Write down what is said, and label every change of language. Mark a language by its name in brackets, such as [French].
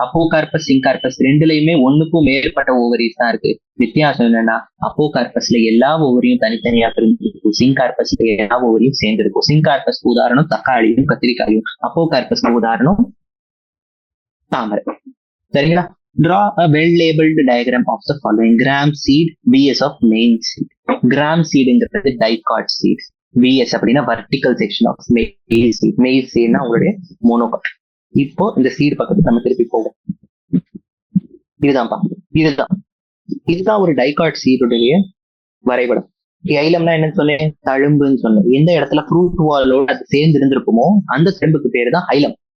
[Tamil] அப்போகார்பஸ், சிங்கார்பஸ் ரெண்டுலயுமே ஒண்ணுக்கும் மேற்பட்ட ஓவரிஸ் தான் இருக்கு. வித்தியாசம் என்னன்னா அப்போகார்பஸ்ல எல்லா ஓவரியும் தனித்தனியா பிரிஞ்சிருக்கும், சிங்கார்பஸ்ல எல்லா ஓவரியும் சேர்ந்திருக்கும். சிங்கார்பஸ்க்கு உதாரணம் தக்காளியும் கத்திரிக்காயும், அப்போகார்பஸ்க்கு உதாரணம் தாமரை. சரிங்களா? [English] Draw a well-labeled diagram of the following. Gram seed, VS of main seed. [Tamil] Gram seedங்கிறது dicot seed. VS அப்படின்னா [English] vertical section of maize seed. [Tamil] Maize seedனா உங்களுடைய மோனோகாட். இப்போ இந்த சீடு பக்கத்துக்கு நம்ம திருப்பி போவோம். இதுதான் ஒரு டைகாட் சீடுடைய வரைபடம். ஐலம்னா என்னன்னு சொன்னேன்? தழும்புன்னு சொன்னேன். எந்த இடத்துல ஃப்ரூட் வாலோட அது சேர்ந்து இருந்திருக்குமோ அந்த தழும்புக்கு பேரு தான் ஐலம்.